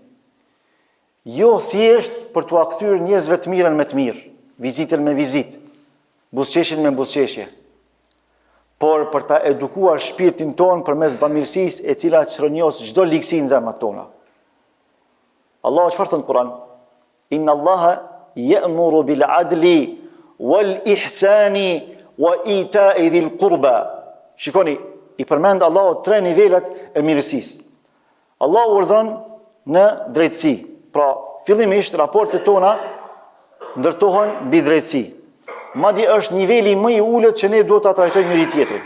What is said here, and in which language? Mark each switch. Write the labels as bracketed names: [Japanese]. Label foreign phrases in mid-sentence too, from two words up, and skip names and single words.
[Albanian] Jo thjesht për t'u kthyer njerëzve të mirën me të mirë, vizitën me vizitë, buzëqeshjen me buzëqeshje, por për ta edukuar shpirtin ton përmes bamirësisë e cila çrënjos çdo ligësi në zemrat tona. Allahu çfarë thon Kur'an? [Arabic] إن الله يأمر بالعدل والإحسان وإيتاء ذي القربى. [Albanian] Shikoni, i përmend Allahu 3 nivelet e mirësisë. Allahu urdhon në drejtësi. Pra, fillimisht raportet tona ndërtohen mbi drejtësi. Madje është niveli më i ulët që ne duhet ta trajtojmë njëri tjetrin.